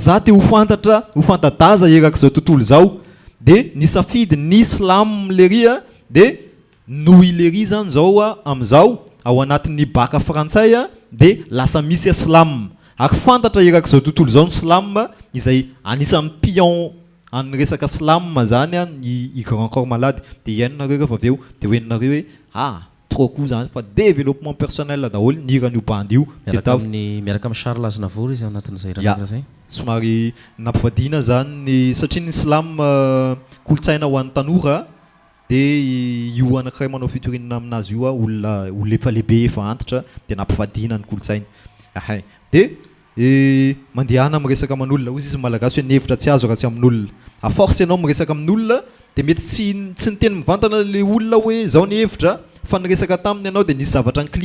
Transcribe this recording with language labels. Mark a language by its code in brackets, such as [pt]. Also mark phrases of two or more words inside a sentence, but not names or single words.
[mg] za te ho fantadaza eraka zao tontolo zao de nisafidy ny slam lery de noy lery zany zao amizao ao anatin'ny baka frantsay de lasa misy slam ary fantatra eraka zao tontolo zao ny slam izay anisan'ny pion any resaka slam zany i grand corps malade de iainonareo rehefa aveo de hoeninareo hoe [fr] trop cool [mg] zany fa [fr] développement personnel [mg] daholo niran'io bandy io miaraka amin'ny Charles Aznavour izy anatin'izay raha zay somary nampivadina zany satria ny slam kolotsaina ho an'ny tanora de io anankiray manao fitorinana aminazy io olona efa lehibe efa antitra de nampivadina ny kolotsaina de mandehana amin'ny resaka amin'olona ozy izy malagasy hoe nevitra tsy azo raha tsy amin'olona [fr] a force [mg] ianao miresaka amin'olona de mety tsy niteny mivantana le olona hoe zao ny hevitra fa niresaka taminy ianao de nisy zavatra ny